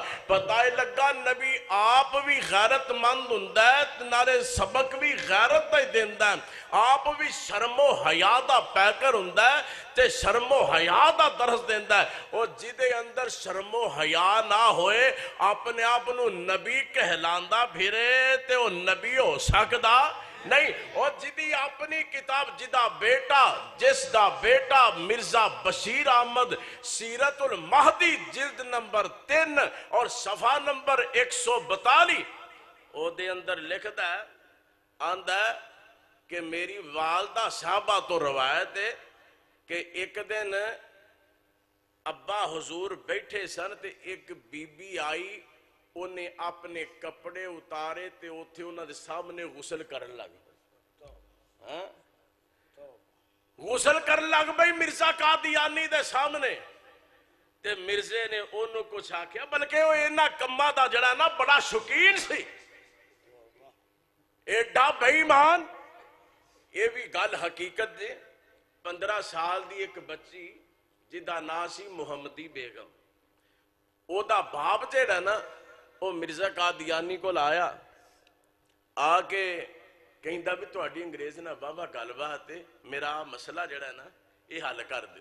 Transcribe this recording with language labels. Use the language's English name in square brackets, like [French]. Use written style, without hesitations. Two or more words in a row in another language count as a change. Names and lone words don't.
[Punjabi] پتہ لگا نبی آپ بھی غیرت مند ہوندا ہے نالے سبق بھی غیرت دا دیندا ہے. آپ بھی شرم و حیا دا پیکر ہوندا ہے تے شرم و حیا دا درس دیندا ہے. او جدے اندر شرم و حیا نہ ہوئے اپنے آپ نو نبی کہلاندا پھرے تے او نبی ہو سکدا نہیں. اور جدی اپنی کتاب جس دا بیٹا مرزا بشیر احمد سیرت المہدی جلد نمبر 3 اور صفحہ نمبر 142 او دے اندر لکھدا ہے آندا ہے کہ میری والدہ صاحبہ تو روایت ہے کہ ایک دن ابا حضور بیٹھے سن تے ایک بی بی آئی, انہیں اپنے کپڑے اتارے تے اوتھے انہاں دے سامنے غسل کرن لگ پئی. غسل کرن لگ پئی مرزا قادیانی دے سامنے. تے مرزے نے انہوں کچھ آکھیا, بلکہ وہ انہاں کماں دا جڑا نا بڑا شوقین سی, ایڈا بے ایمان. یہ بھی گل حقیقت دے. 15 سال دی ایک بچی جدا نام سی محمدی بیگم, او دا باپ جڑا نا وہ مرزا قادیانی کو لایا, آ کے کہندا بھی تہاڈی انگریز نہ بابا گل بات ہے, میرا مسئلہ جڑا ہے نا یہ حل کر دے.